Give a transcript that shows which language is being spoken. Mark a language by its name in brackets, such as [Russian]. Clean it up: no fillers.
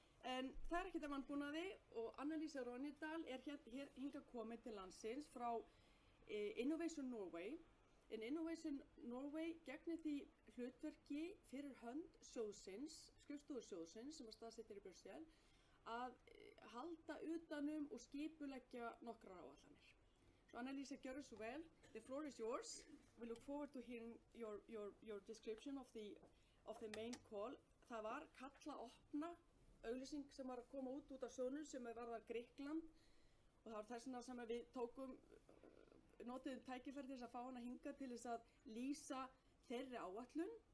[Icelandic] En það ekkert að vanbúnaði og Annelísa Ronjadal hingað komin til landsins frá Innovation Norway. En Innovation Norway gegnir því hlutverki fyrir hönd sjóðsins, skrifstofu sjóðsins sem staðsettir í Brussel, að halda utanum og skipuleggja nokkrar áætlanir. [English] So Annelísa, [Icelandic] gjörðu svo vel. [English] The floor is yours. We look forward to hearing your description of the main call. [Icelandic] Það var kalla opna auglýsing sem var að koma út af sjóðnum sem varðar Grikkland og það var þess vegna sem við notuðum tækifæri til þess að fá hana hingað til þess að lýsa þeirri áætlun.